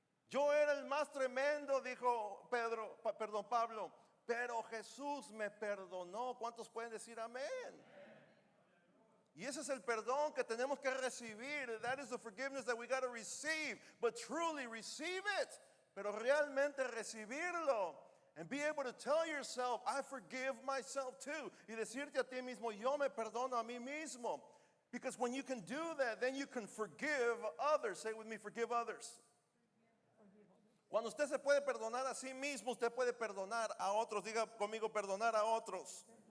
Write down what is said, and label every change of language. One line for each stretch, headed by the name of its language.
Spanish: Yo era el más tremendo, dijo Pablo, pero Jesús me perdonó. ¿Cuántos pueden decir amén? Y ese es el perdón que tenemos que recibir.
English: That is the forgiveness that we got to receive. But truly receive it.
Spanish: Pero realmente recibirlo.
English: And be able to tell yourself, I forgive myself too.
Spanish: Y decirte a ti mismo, yo me perdono a mí mismo.
English: Because when you can do that, then you can forgive others. Say with me, forgive others.
Spanish: Cuando usted se puede perdonar a sí mismo, usted puede perdonar a otros. Diga conmigo, perdonar a otros.